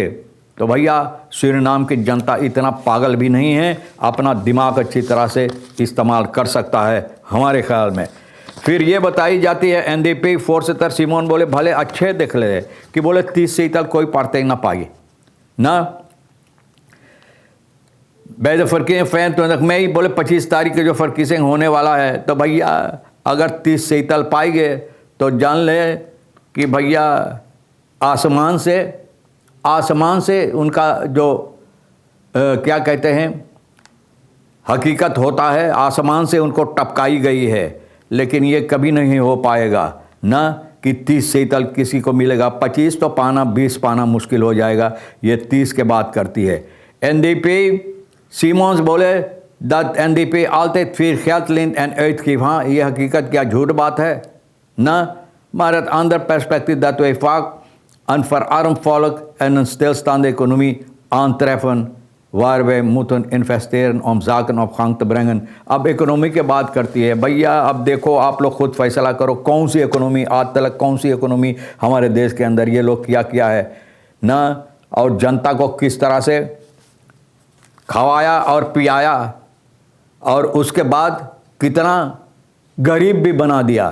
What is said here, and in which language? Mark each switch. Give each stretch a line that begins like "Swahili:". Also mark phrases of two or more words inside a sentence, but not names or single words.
Caribbean Hindustani: तो भैया सूरीनाम की जनता इतना पागल भी नहीं है, अपना दिमाग अच्छी तरह से इस्तेमाल कर सकता है हमारे ख्याल में। फिर ये बताई जाती है NDP voorzitter सिमोन बोले भले अच्छे देख ले कि बोले 30 सीट तक कोई पार्टी ना पाई ना।
Dutch: bij de verkiezing
Caribbean Hindustani: 25 मई बोले 25 तारीख के जो वर्किंग होने वाला है, तो भैया अगर 30 सीट पाएंगे तो जान ले कि भैया आसमान से उनका जो क्या कहते हैं हकीकत होता है, आसमान से उनको टपकाई गई है। लेकिन ये कभी नहीं हो पाएगा ना कि 30 सीट किसी को मिलेगा। 25 तो पाना, 20 पाना मुश्किल हो जाएगा। ये 30 के बात करती है। NDP सिमोन्स बोले दैट NDP
Dutch: altijd veel geld leent en uitgeeft।
Caribbean Hindustani: हाँ, ये हकीकत क्या झूठ बात है ना।
Dutch: Maar het ander perspectief dat wij vaak een verarmd volk en een stilstaande economie aantreffen waar wij moeten investeren om zaken op gang te brengen।
Caribbean Hindustani: अब इकोनॉमी की बात करती है। भैया अब देखो आप लोग खुद फैसला करो कौन सी इकोनॉमी आज तक, कौन सी इकोनॉमी हमारे देश के अंदर ये लोग किया है ना, और जनता को किस तरह से खवाया और पियाया, और उसके बाद कितना गरीब भी बना दिया।